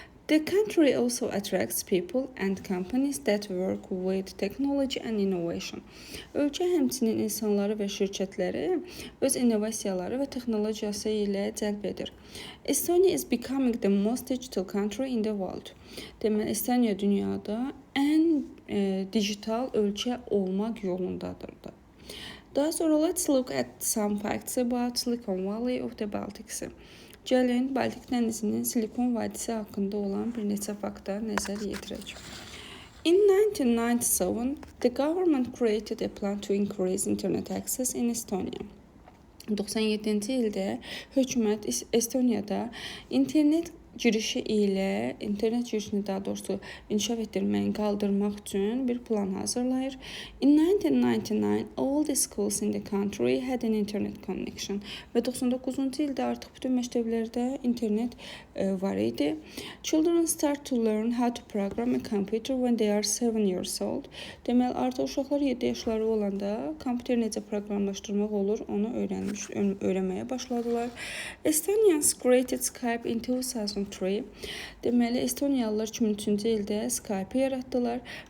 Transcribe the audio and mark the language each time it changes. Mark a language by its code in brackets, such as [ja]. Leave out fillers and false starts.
[en] The country also attracts people and companies that work with technology and innovation. [az] Ölkə həmçinin insanları və şirkətləri öz innovasiyaları və texnologiyası ilə cəlb edir. [en] Estonia is becoming the most digital country in the world. [az] Deməli, Estonia dünyada ən digital ölkə olmaq yolundadır da. Daha sonra [en] let's look at some facts about Silicon Valley of the Baltic Sea. [az] Gəlin, Baltik dənizinin Silikon vadisi haqqında olan bir neçə fakta nəzər yetirək. [en] In 1997, the government created a plan to increase internet access in Estonia. [az] 97-ci ildə hökumət Estoniyada internet girişini daha doğrusu inkişaf etdirməyi qaldırmaq üçün bir plan hazırlayır. [en] In 1999, all the schools in the country had an internet connection. [az] Və 99-cu ildə artıq bütün məktəblərdə internet var idi. [en] Children start to learn how to program a computer when they are 7 years old. [az] Deməli, artıq uşaqlar 7 yaşları olanda kompüter necə proqramlaşdırmaq olur, onu öyrənməyə başladılar. [en] Estonians created Skype in 2003. [az] Deməli, Estoniyalılar 2003-cü ildə Skype yaratdılar.